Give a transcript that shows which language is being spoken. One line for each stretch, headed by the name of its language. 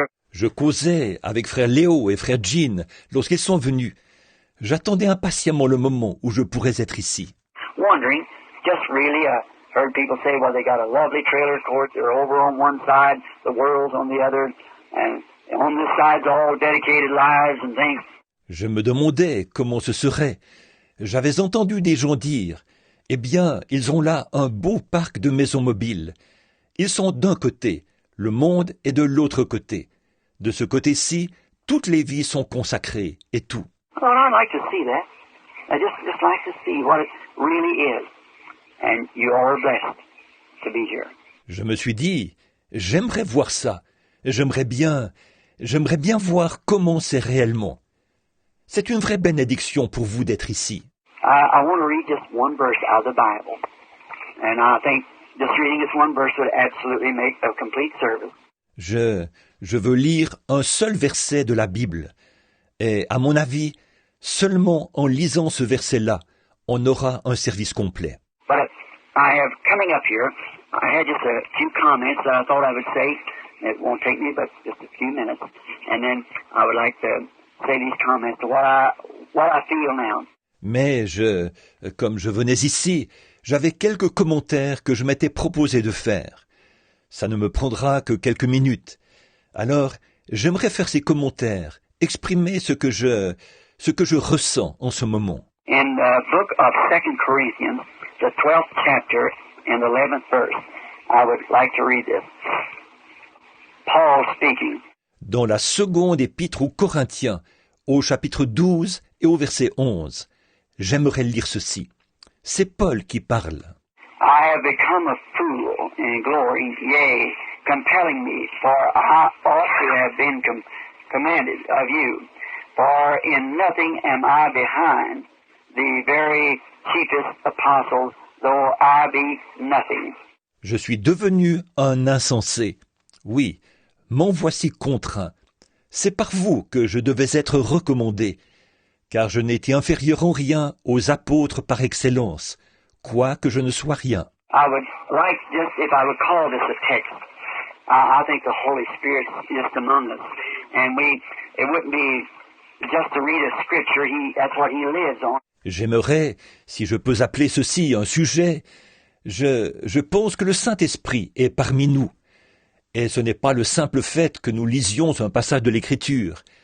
French: Je causais avec frère Léo et frère Jean lorsqu'ils sont venus. J'attendais impatiemment le moment où je pourrais être ici.
English: Wondering, just really, heard people say, well, they got a lovely trailer court. They're over on one side, the world's on the other, and on this side's all dedicated lives and things.
French: Je me demandais comment ce serait. J'avais entendu des gens dire, eh bien, ils ont là un beau parc de maisons mobiles. Ils sont d'un côté, le monde est de l'autre côté. De ce côté-ci, toutes les vies sont consacrées et tout.
English: Well, I'd like to see that. I just like to see what it really is. And you are blessed to be here.
French: Je me suis dit, j'aimerais voir ça. J'aimerais bien voir comment c'est réellement. C'est une vraie bénédiction pour vous d'être ici.
English: I want to read just one verse out of the Bible. And I think just reading this one verse would absolutely make a complete service.
French: Je veux lire un seul verset de la Bible. Et à mon avis, seulement en lisant ce verset-là, on aura un service complet.
English: But I have, coming up here, I had just a few comments that I thought I would say. It won't take me but just a few minutes. And then I would like to say these comments to what I feel now.
French: Mais comme je venais ici, j'avais quelques commentaires que je m'étais proposé de faire. Ça ne me prendra que quelques minutes. Alors, j'aimerais faire ces commentaires, exprimer ce que je ressens en ce moment.
English: In the book of 2 Corinthians, the 12th chapter and the 11th verse, I would like to read this. Paul speaking.
French: Dans la seconde épître aux Corinthiens, au chapitre 12 et au verset 11, j'aimerais lire ceci. C'est Paul qui parle.
English: I have become a fool in glory, yea, compelling me, for I also have been commanded of you. For in nothing am I behind the very chiefest apostles, though I be nothing.
French: Je suis devenu un insensé. Oui, m'en voici contraint. C'est par vous que je devais être recommandé, car je n'étais inférieur en rien aux apôtres par excellence, quoique je ne sois rien.
English: I would like just, if I would call this a text, I think the Holy Spirit is just among us. And it wouldn't be just to read a scripture, that's what he lives on.
French: J'aimerais, si je peux appeler ceci un sujet, je pense que le Saint-Esprit est parmi nous. Et ce n'est pas le simple fait que nous lisions un passage de l'Écriture.